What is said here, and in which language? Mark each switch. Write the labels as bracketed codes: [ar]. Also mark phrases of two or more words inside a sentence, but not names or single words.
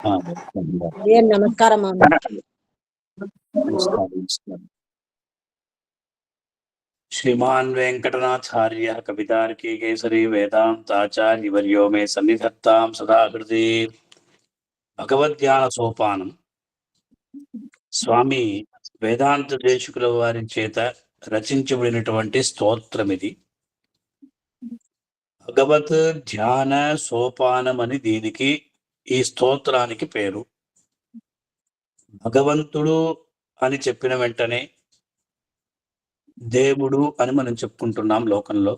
[te] నమస్కారం. [sa] श्रीमान वेंकटनाथार्य कवितार्की केसरी वेदांताचार्य वर्यो मे सन्निधत्तां सदा हृदि। भगवद्ध्यान सोपानं [te] స్వామి వేదాంత దేశికుల వారి చేత రచించబడినటువంటి స్తోత్రం ఇది. భగవత్ ధ్యాన సోపానం అని దీనికి ఈ స్తోత్రానికి పేరు. భగవంతుడు అని చెప్పిన వెంటనే దేవుడు అని మనం చెప్పుకుంటున్నాం లోకంలో.